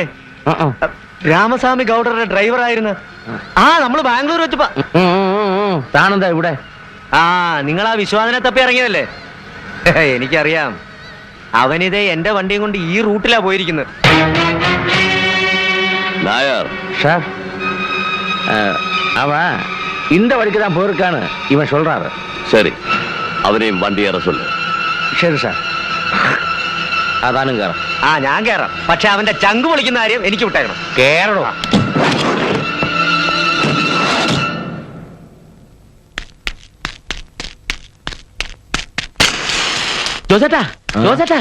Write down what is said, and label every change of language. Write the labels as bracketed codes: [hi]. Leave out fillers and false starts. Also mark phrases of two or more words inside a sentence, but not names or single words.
[ml] രാമസ്വാമി ഗൗഡറുടെ ഡ്രൈവർ ആയിരുന്നു. നമ്മള് ബാംഗ്ലൂർ വെച്ചപ്പോ. താനെന്താ ഇവിടെ? നിങ്ങളാ വിശ്വാസനെ തപ്പി ഇറങ്ങിയതല്ലേ? എനിക്കറിയാം. അവനിതേ എന്റെ വണ്ടിയും കൊണ്ട് ഈ റൂട്ടിലാ പോയിരിക്കുന്നത്. [ta] அவன் இந்த வழிக்கு தான் போயிருக்கான்னு இவன் சொல்றாரு. சரி, அவனையும் வண்டி ஏற சொல்லு. [ml] ശരി സാർ. അതാനും കയറാം. ഞാൻ കയറാം. പക്ഷെ അവന്റെ ചങ്ക് പൊളിക്കുന്ന കാര്യം എനിക്ക് വിട്ടേക്കണം. കേറണോ? ജോസേട്ടാ, ജോസേട്ടാ,